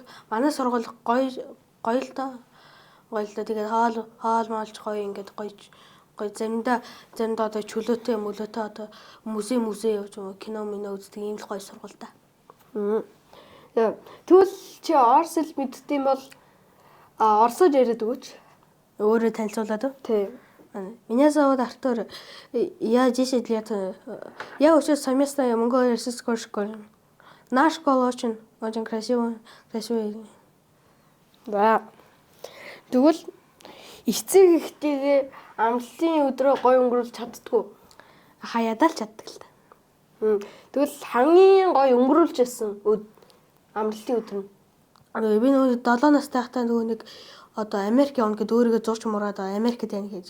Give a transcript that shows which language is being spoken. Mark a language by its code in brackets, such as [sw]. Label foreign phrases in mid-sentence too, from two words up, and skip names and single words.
[mn] Манай сургууль гоё л доо. Тэгээд хоол моолж гоё ингээд гоё заримдаа одоо чөлөөтэй мөлөөтэй одоо музей явж кино үздэг ийм л гоё сургууль та. Тэгвэл чи орос хэл мэддэм бол орсоор яриад өгөөч. Өөрөө танилцуулаад уу? Тийм. [ru] Меня зовут Артур. Я 10 лет. Я учусь совместно в Mongolian российской школе. Наша школа очень красивая. Да. [mn] Тэгвэл эцэг ихтэйгээ амралтын өдрөө гоё өнгөрүүлж чаддгүй. Хаяадаа л чаддаг л та. Тэгвэл хамгийн гоё өнгөрүүлжсэн амралтын өдөр нь. Би нөгөө 7 настай байхдаа нөгөө нэг одоо Америк явна гэд өөрийгөө зурч мураад Америкт яана гэж.